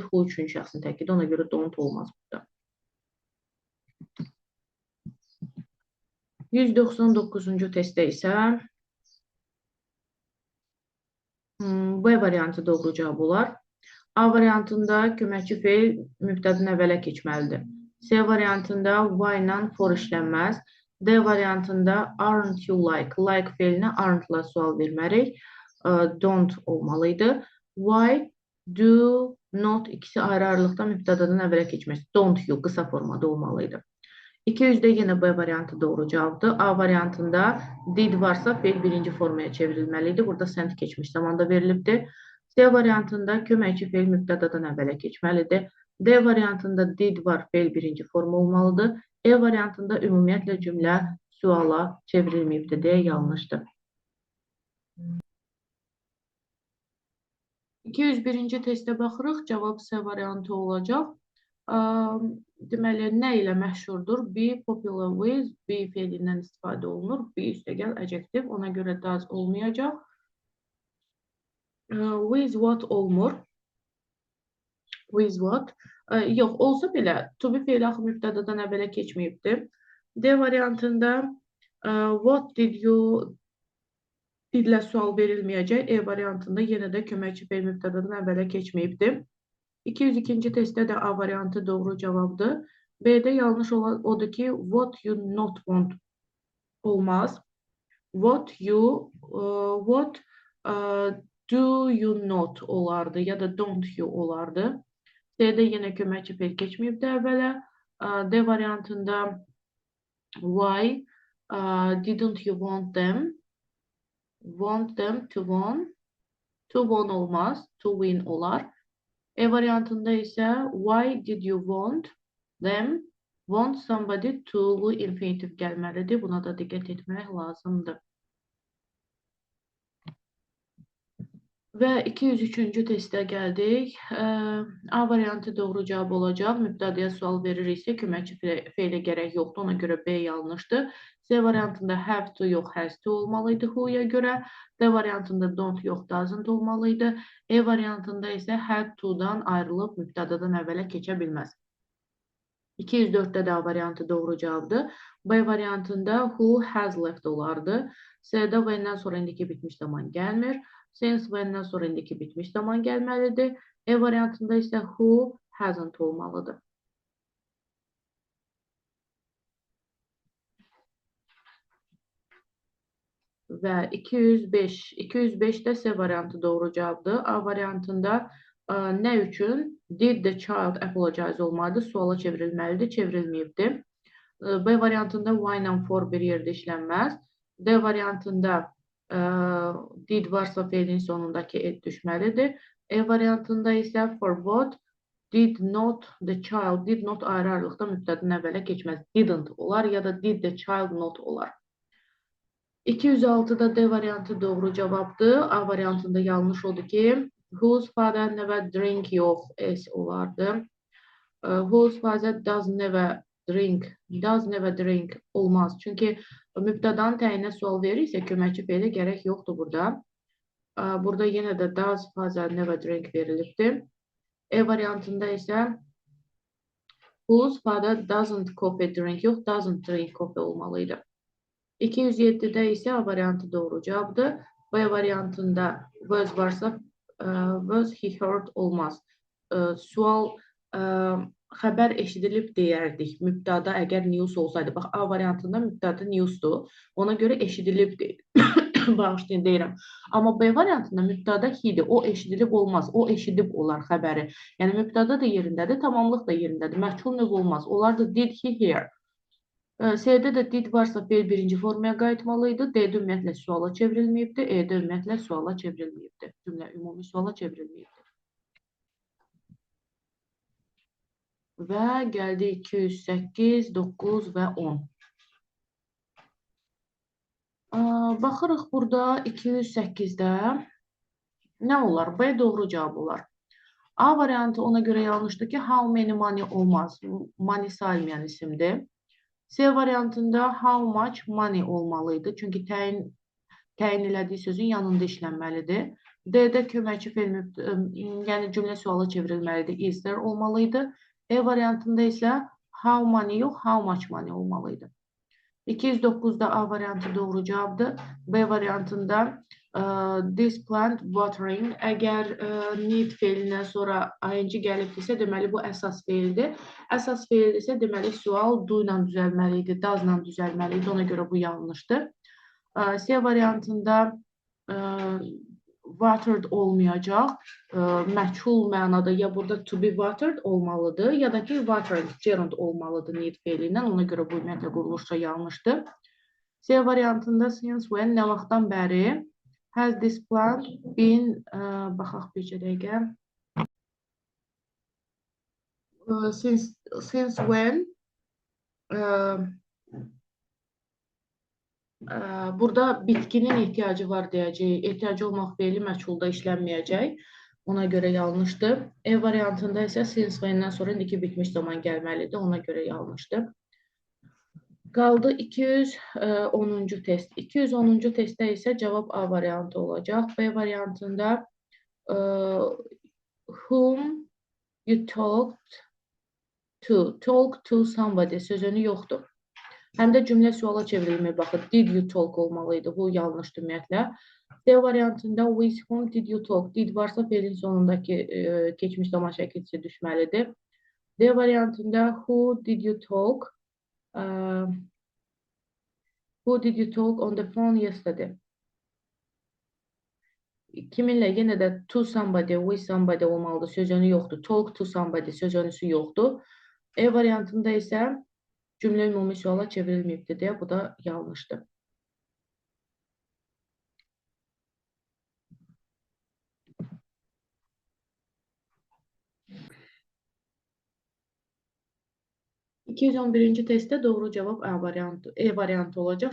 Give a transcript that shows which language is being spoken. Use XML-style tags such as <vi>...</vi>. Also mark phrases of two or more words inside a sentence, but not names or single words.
<az>Who üçün şəxsin təkidi, ona görə don't olmaz burada. 199-cu testdə isə B variantı doğru cavab olar. A variantında köməkçi feil mübtədən əvvələ keçməlidir. C variantında why ilə for işlənməz. D variantında</az> <en>aren't you like?</en> <az>Like feilinə aren't-la sual vermərik. Don't olmalıydı.</az> <en>Why do not</en> <az>ikisi ayrı-ayrılıqda mübtədadan əvvələ keçməz.</az> <en>Don't you</en> <az>qısa formada olmalıydı. 200-də yenə B variantı doğru cavabdır. A variantında did varsa feil birinci formaya çevrilməliydi. Burada sent keçmiş zamanda verilibdir. C variantında köməkçi feil mübtədadan əvvələ keçməlidir. D variantında did var, feil birinci forma olmalıdır. E variantında ümumiyyətlə cümlə suala çevrilməyibdir deyə yanlışdır. 201-ci testə baxırıq. Cavab C variantı olacaq. Deməli, nə ilə məşhurdur?</az> <en>Be popular with,</en> <az>be feilindən istifadə olunur. Be üstəgəl adjektiv, ona görə does olmayacaq.</az> <en>With what olmur? With what?</en> <az>Yox, olsa belə,</az> <en>to be</en> <az>feili axı mübtədadan əvvələ keçməyibdir. D variantında</az> <en>what did you</en> <az>didlə sual verilməyəcək. E variantında yenə də köməkçi feil mübtədadan əvvələ keçməyibdir. 202-ci testdə də A variantı doğru cavabdır. B-də yanlış olan odur ki,</az> <en>what you not want olmaz. What do you not</en> <az>olardı ya da</az> <en>don't you olardı.</en> <az>C-də yenə köməkçi feil keçməyibdir əvvələ. D variantında</az> <en>why didn't you want them? Want them to win. To win olmaz. To win olar.</en> <az>E variantında isə</az> <en>why did you want them? Want somebody to infinitiv gəlməlidir.</en> <az>Buna da diqqət etmək lazımdır. Və 203-cü testə gəldik. A variantı doğru cavab olacaq. Mübtədəyə sual veririksə köməkçi feilə gərək yoxdur. Ona görə B yanlışdır. C variantında</az> <en>have to</en> <az>yox,</az> <en>has to</en> <az>olmalıydı who'ya görə. D variantında don't yox, doesn't olmalıydı. E variantında isə</az> <en>had to-</en> <az>dan ayrılıb mübtədədən əvvələ keçə bilməz. 204-də də A variantı doğru cavabdır. B variantında</az> <en>who has left</en> <az>olardı. C-də və-dən sonra indiki bitmiş zaman gəlmir. Since və-dən sonra indiki bitmiş zaman gəlməlidir. E variantında isə</az> <en>who hasn't</en> <az>olmalıdır. Və 205-də C variantı doğru cavabdır. A variantında nə üçün?</az> <en>Did the child apologize olmalıdır.</en> <az>Suala çevrilməlidir. Çevrilməyibdir. B variantında why ilə for bir yerdə işlənməz. D variantında did varsa feilin sonundakı et düşməlidir. E variantında isə</az> <en>for what did not the child, did not</en> <az>ayrı-ayrılıqda mübtədən əvvələ keçməz.</az> <en>Didn't</en> <az>olar ya da</az> <en>did the child not olar.</en> <az>206-da D variantı doğru cavabdır. A variantında yanlış odur ki,</az> <en>whose father never drink yox, S olardı. Whose father does never drink olmaz.</en> <az>Çünki mübtədanın təyinə sual verirsə köməkçi feili gərək yoxdur burada. Burada yenə də</az> <en>does father never drink</en> <az>verilibdir. E variantında isə</az> <en>whose father doesn't coffee drink yox, doesn't drink coffee olmalıydı.</en> <az>207'də isə A variantı doğru cavabdır. B variantında was varsa</az> <en>was he heard</en> <az>olmaz. Sual xəbər eşidilib deyərdik. Mübtəda əgər news olsaydı. Bax, A variantında mübtəda newsdur. Ona görə eşidilib deyil. Bağışlayın, deyirəm. Amma B variantında mübtəda he-dir. O eşidilib olmaz. O eşidib olar xəbəri. Yəni, mübtəda da yerindədir, tamamlıq da yerindədir. Məhsul növ olmaz. Onlar da</az> <en>did he hear.</en> <az>C'də də did varsa fe'l birinci formaya qayıtmalıydı. D'də ümumiyyətlə suala çevrilməyibdir. E'də ümumiyyətlə suala çevrilməyibdir. Cümlə ümumi suala çevrilməyibdir. Və gəldi 208, 9 və 10. Baxırıq burada 208-də nə olar? B doğru cavab olar. A variantı ona görə yanlışdır ki,</az> <en>how many money olmaz.</en> <az>Money saymayan isimdir. C variantında</az> <en>how much money</en> <az>olmalıydı. Çünki təyin elədiyi sözün yanında işlənməlidir. D'də köməkçi fe'l, yəni cümlə suala çevrilməlidir.</az> <en>Is there olmalıydı.</en> <az>E variantında isə</az> <en>how money yox, how much money olmalıydı.</en> <az>209'da A variantı doğru cavabdır. B variantında</az> <en>this plant watering.</en> <az>Əgər need fe'lindən sonra ing gəlibdirsə, deməli bu əsas fe'ldir. Əsas fe'l isə deməli sual do ilə düzəlməliydi, does ilə düzəlməliydi. Ona görə bu yanlışdır. C variantında watered olmayacaq. Məchul mənada ya burada</az> <en>to be watered</en> <az>olmalıdır, ya da ki watered, gerund olmalıdır need fe'lindən. Ona görə bu ümumiyyətlə quruluşca yanlışdır. C variantında</az> <en>since when,</en> <az>nə vaxtdan bəri,</az> <en>has this plant been,</en> <az>baxaq bircə dəqiqə,</az> <en>since when,</en> <az>burada bitkinin ehtiyacı var deyəcək. Ehtiyacı olmaq fe'li məchulda işlənməyəcək. Ona görə yanlışdır. E variantında isə</az> <en>since when-</en> <az>dən sonra indiki bitmiş zaman gəlməlidir. Ona görə yanlışdır. Qaldı 210-cu test. 210-cu testdə isə cavab A variantı olacaq. B variantında</az> <en>whom you talked to. Talk to somebody</en> <az>sözünü yoxdur. Həm də cümlə suala çevrilmir. Baxın,</az> <en>did you talk olmalıydı.</en> <az>Bu yanlışdır ümumiyyətlə. D variantında</az> <en>with whom did you talk?</en> <az>Did varsa fe'lin sonundakı keçmiş zaman şəkilçisi düşməlidir. D variantında</az> <en>who did you talk? Who did you talk on the phone yesterday?</en> <az>Kiminlə? Yenə də</az> <en>to somebody, with somebody</en> <az>olmalıdır. Sözünü yoxdur.</az> <en>Talk to somebody</en> <az>sözünüsü yoxdur. E variantında isə cümlə ümumi suala çevrilməyibdir deyə bu da yanlışdır. $211-ci testdə doğru cavab A variantı, E variantı olacaq.</az>